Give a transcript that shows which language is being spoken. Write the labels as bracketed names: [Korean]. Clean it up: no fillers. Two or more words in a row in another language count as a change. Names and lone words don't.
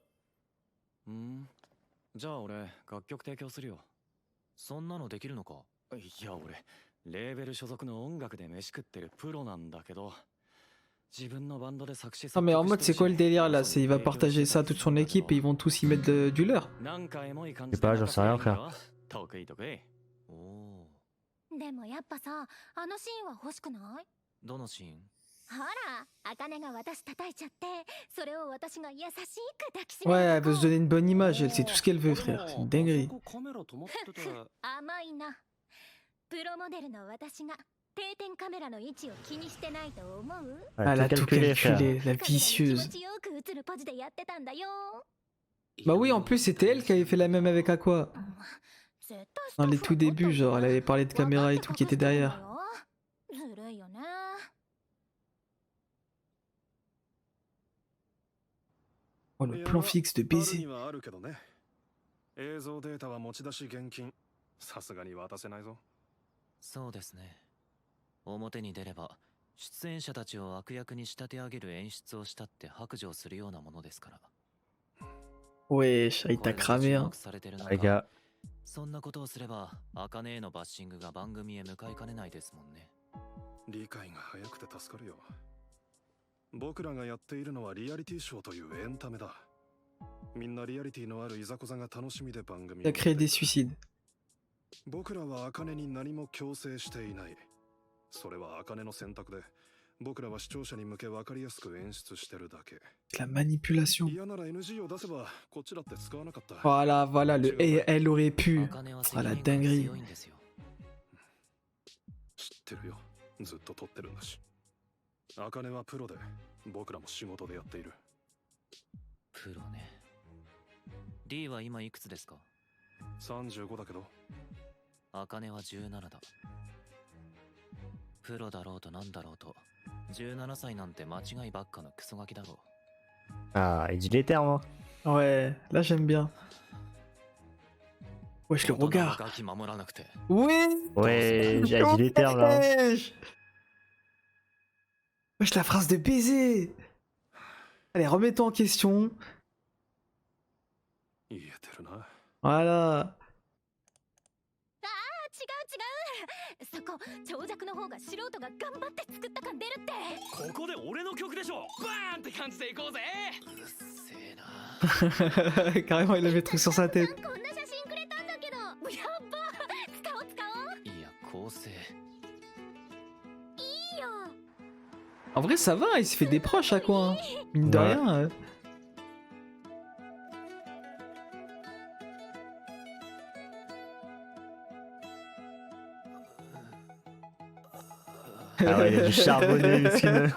[Japanese] じゃあ俺楽曲提供するよ。そんなのできるのか？いや俺レーベル所属の音楽で飯食ってるプロなんだけど、自分のバンドで作詞 [French] Non mais en mode c'est quoi le délire là? C'est il va partager ça à toute son équipe et ils vont tous y mettre du leur. Je sais pas, j'en sais rien, frère. [Japanese] 得意得意。おお。でもやっぱさ、あのシーンは欲しくない？どのシーン？ほら、茜が私叩いちゃって、それを私が優しく抱きし [French] Ouais, [Japanese] める [French] elle veut se donner une bonne image, elle sait tout ce qu'elle veut, frère. C'est une dinguerie. [Japanese] 甘いな。プロモデルの私が定点カメラの位置を気にしてないと思う？ [French] Elle a tout calculé, frère. calculé, la [Japanese] 気持 [French] vicieuse. [Japanese] ちよく映るポジでやってたんだよ。 [French] Bah oui, en plus c'était elle qui avait fait la même avec Aqua. [Japanese] 絶対 [French] Dans les tout débuts, genre elle avait parlé de caméra et tout qui était derrière. [Japanese] ずるいよね。 [French] Oh le plan fixe de baiser. [Japanese] 映像データは持ち出し現金。さすがに渡せないぞ。そうですね。表に出れば出演者たちを悪役に仕立て上げる演出をしたって白状するようなものですから。 [French] Wesh, il t'a cramé hein. Les gars, [Japanese] そんなことをすれば茜へのバッシングが番組へ向かいかねないですもんね。理解が早くて助かるよ。僕らがやっているのはリアリティショーというエンタメだ。みんなリアリティのあるいざこざが楽しみで番組を [French] Il a créé des suicides. [Japanese] 僕らは茜に何も強制していない。それは茜の選択で、僕らは視聴者に向け分かりやすく演出してるだけ。 [French] La manipulation. [Japanese] 嫌なら NG を出せばこっちだって使わなかった。 [French] Voilà, voilà, le et elle aurait pu. [Japanese] 茜は [French] Oh [Japanese] 責 [French] la [Japanese] 任感が [French] dinguerie. [Japanese] 強いんですよ。知ってるよ。ずっと撮ってるんだし。茜はプロで、僕らも仕事でやっている。プロね。D は今いくつですか 35だけど。茜は17だ。プロだろうとなんだろうと、17歳なんて間違いばっかのクソガキだろ [French] ah, il dit les termes, hein. Ouais, là j'aime bien. Wesh [Japanese] う。 [French] le regard. [Japanese] ガキ守らなくて。 [French] Ouais. Ouais, il a dit les termes là. Wesh. Wesh la phrase de baiser. Allez, remets-toi en question. [Japanese] 言えてるな。 [French] Voilà. [Japanese] 違う。そこ、長尺の方が素人が頑張って作った感出るって。ここで俺の曲でしょ。バーンって感じでいこうぜ。うるせえな。 Carrément, il avait le truc sur sa tête. こんな写真くれたんだけど。やっば。使おう。いや、構成。いいよ。 [French] En vrai, ça va, il se fait des proches à quoi. Hein. Mine de Ouais. rien. Ah ouais, il a du charbonné, Lucine.